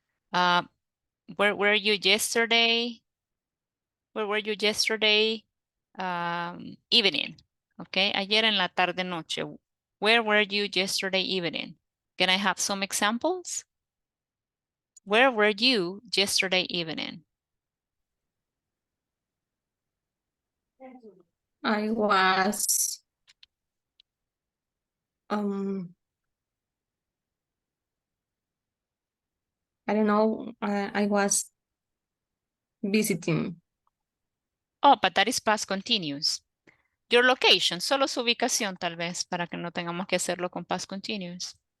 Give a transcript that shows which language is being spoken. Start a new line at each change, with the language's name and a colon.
English: Where were you yesterday? Where were you yesterday evening?
Spanish: Okay, ayer en la tarde noche.
English: Where were you yesterday evening? Can I have some examples? Where were you yesterday evening? I was I don't know, I was visiting. Oh, but that is past continuous.
Spanish: Your location, solo su ubicación tal vez, para que no tengamos que hacerlo con past continuous.